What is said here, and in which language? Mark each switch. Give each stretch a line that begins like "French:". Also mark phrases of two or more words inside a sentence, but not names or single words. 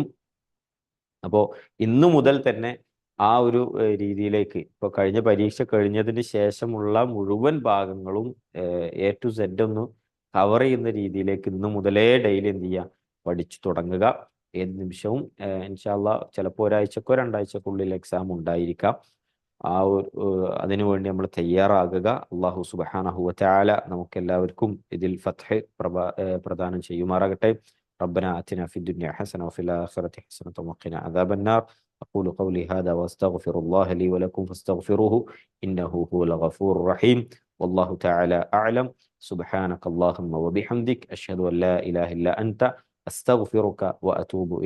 Malayalam: അപ്പോൾ ഇന്നു മുതൽ തന്നെ ആ ഒരു രീതിയിലേക്ക്, ഇപ്പോൾ കഴിഞ്ഞ പരീക്ഷ കഴിഞ്ഞതിന് ശേഷമുള്ള മുഴുവൻ ഭാഗങ്ങളും
English: A to Z
Malayalam: ഒന്ന് കവർ ചെയ്യുന്ന രീതിയിലേക്ക് ഇന്നു മുതലേ ഡെയിലി എന്ത് ചെയ്യുക, പഠിച്ചു തുടങ്ങുക. ഏത് നിമിഷവും
Arabic: إن شاء الله
Malayalam: ചിലപ്പോൾ ഒരാഴ്ചക്കോ രണ്ടാഴ്ചക്കുള്ളിൽ എക്സാം ഉണ്ടായിരിക്കാം. ആ ഒരു അതിനുവേണ്ടി നമ്മൾ തയ്യാറാകുക.
Arabic: الله سبحانه وتعالى
Malayalam: നമുക്ക് എല്ലാവർക്കും ഇതിൽ ഫത്ഹ് പ്രദാനം ചെയ്യുമാറാകട്ടെ.
Arabic: ربنا آتنا في الدنيا حسنة وفي الآخرة حسنة وقنا عذاب النار. أقول قولي هذا وأستغفر الله لي ولكم فاستغفروه إنه هو الغفور الرحيم. والله تعالى أعلم. سبحانك اللهم وبحمدك أشهد أن لا إله إلا أنت أستغفرك وأتوب إليك.